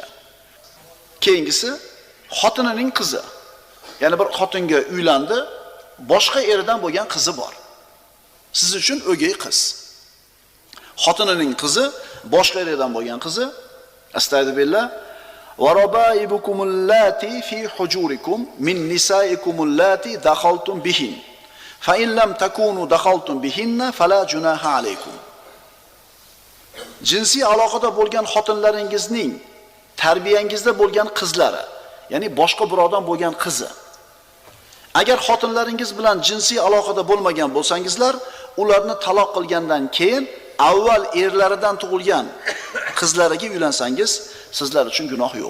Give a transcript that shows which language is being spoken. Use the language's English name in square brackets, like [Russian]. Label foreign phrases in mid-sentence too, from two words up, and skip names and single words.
[Uzbek] Keyingisi xotinining qizi. Ya'ni bir xotinga uylandi, boshqa eridan bo'lgan qizi bor. Siz uchun o'gay qiz. Xotinining qizi, boshqa eridan bo'lgan qizi. Astagfirullah. [Arabic] وربائبكم اللاتي في حجوركم من نسائكم اللاتي دخلتم بهن. فإن لم تكونوا دخلتم بهن فلا جناح عليكم. [Uzbek] Jinsiy aloqada bo'lgan xotinlaringizning tarbiyangizda bo'lgan qizlari, ya'ni boshqa birovdan bo'lgan qizi. Agar xotinlaringiz bilan jinsiy aloqada bo'lmagan bo'lsangizlar, ularni taloq qilgandan keyin avval erlaridan tug'ilgan qizlariga uylansangiz, sizlar uchun gunoh yo'q.